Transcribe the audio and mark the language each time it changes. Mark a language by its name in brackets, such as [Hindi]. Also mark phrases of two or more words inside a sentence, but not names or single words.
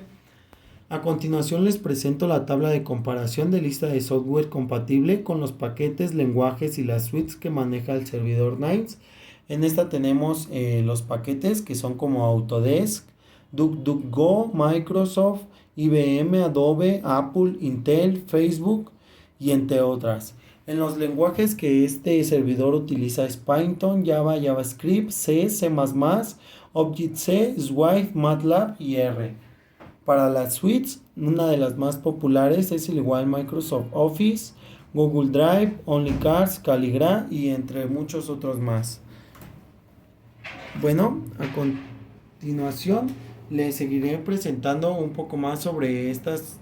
[Spanish] A continuación les presento la tabla de comparación de lista de software compatible con los paquetes, lenguajes y las suites que maneja el servidor Nines. En esta tenemos los paquetes que son como Autodesk, DuckDuckGo, Microsoft, IBM, Adobe, Apple, Intel, Facebook y entre otras. En los lenguajes que este servidor utiliza es Python, Java, JavaScript, C, C++, Object-C, Swift, MATLAB y R. Para las suites, una de las más populares es el igual Microsoft Office, Google Drive, OnlyCards, Calligra y entre muchos otros más. Bueno, a continuación les seguiré presentando un poco más sobre estas.